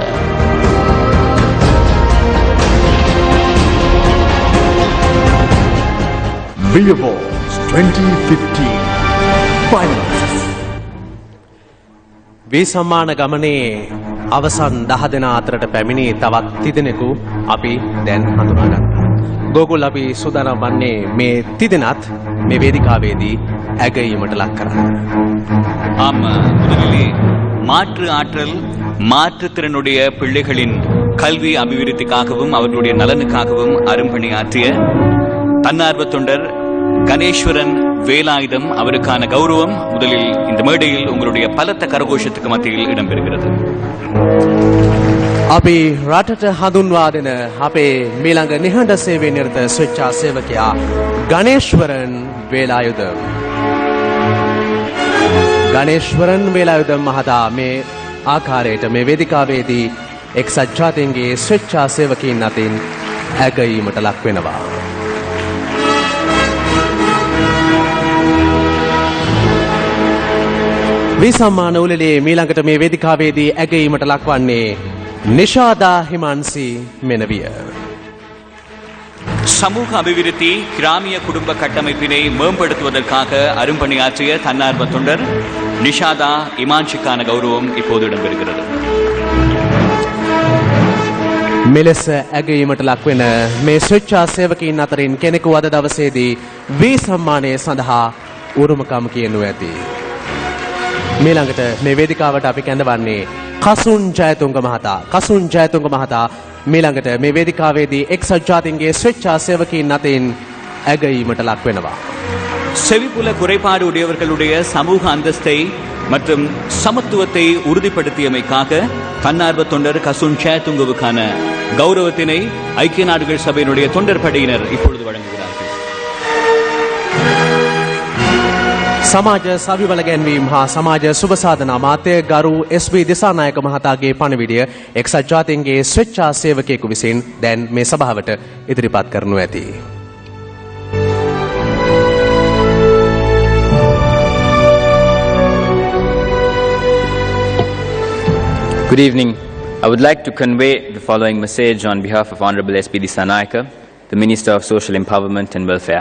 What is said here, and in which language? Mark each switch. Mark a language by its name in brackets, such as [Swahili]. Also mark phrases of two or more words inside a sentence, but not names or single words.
[English] Bee Awards 2015 Finalists. [Sinhala] වී සම්මාන ගමනේ අවසන් 10 දෙනා අතරට පැමිණි තවත් තිදෙනෙකු අපි දැන් හඳුනාගන්නවා. ගෝකුල් අපි සූදානම් වන්නේ මේ තිදෙනත් මේ වේදිකාවේදී ඇගයීමට ලක් කරන්න. [Tamil] முதலிலே மாற்று ஆற்றல் மாற்றுத்திறனுடைய பிள்ளைகளின் கல்வி அபிவிருத்திக்காகவும் அவர்களுடைய நலனுக்காகவும் அரும்பணியாற்றிய தன்னார்வ தொண்டர் கணேஸ்வரன் வேலாயுதம் அவருக்கான கௌரவம் முதலில் இந்த மேடையில் உங்களுடைய பலத்த கரகோஷத்துக்கு மத்தியில் இடம்பெறுகிறது. [Sinhala] අපි රටට හඳුන්වා දෙන අපේ මීළඟ නිහඬ සේවයේ නිරත ස්වේච්ඡා සේවකයා ගණේශ්වරන් වේලායුධම්. ගණේශ්වරන් වේලායුධම් මහතා මේ ආකාරයට මේ වේදිකාවේදී එක්සත් ජාතීන්ගේ ස්වේච්ඡා සේවකයින් අතින් ඇගයීමට ලක් වෙනවා. වී සම්මාන උළෙලේ මීළඟට මේ වේදිකාවේදී ඇගයීමට ලක්වන්නේ நிஷாதா ஹிமான்சி மெனவிய. [Tamil] சமூக அபிவிருத்தி கிராமிய குடும்ப கட்டமைப்பினை மேம்படுத்துவதற்காக அரும்பணியாற்றிய தன்னார்வ தொண்டர் நிஷாதா இமான்ஷிக்கான கௌரவம் இப்போது இடம்பெறுகிறது. [Sinhala] මෙලෙස ඇගයීමට ලක්වෙන මේ ස්වේච්ඡා සේවකයින් අතරින් කෙනෙකු අද දවසේදී වී සම්මානය සඳහා උරුමකම් කියනු ඇති. මීළඟට මේ වේදිකාවට අපි කැඳවන්නේ කසුන් ජයතුංග මහතා. කසුන් ජයතුංග මහතා මීළඟට මේ වේදිකාවේදී එක්සත් ජාතීන්ගේ ස්වේච්ඡා සේවකයින් අතින් ඇගයීමට ලක් වෙනවා. [Tamil] செவிப்புல குறைபாடு உடையவர்களுடைய சமூக அந்தஸ்தை மற்றும் சமத்துவத்தை உறுதிப்படுத்தியமைக்காக தன்னார்வ தொண்டர் கசுன் சேத்துங்குவுக்கான கௌரவத்தினை ஐக்கிய நாடுகள் சபையினுடைய தொண்டர் படையினர் இப்பொழுது வழங்குகிறார்கள். [Sinhala] සමාජ සවිවල ගැන්වීම් හා සමාජ සුභසාධනා මාත්‍ය ගරු SB දිසානායක මහතාගේ පණිවිඩය එක්සත් ජාතීන්ගේ ස්වේච්ඡා සේවකයෙකු විසින් දැන් මේ සභාවට ඉදිරිපත් කරනු ඇති. [English] Good evening. I would like to convey the following message on behalf of Honorable S.B. Disanayaka, the Minister of Social Empowerment and Welfare.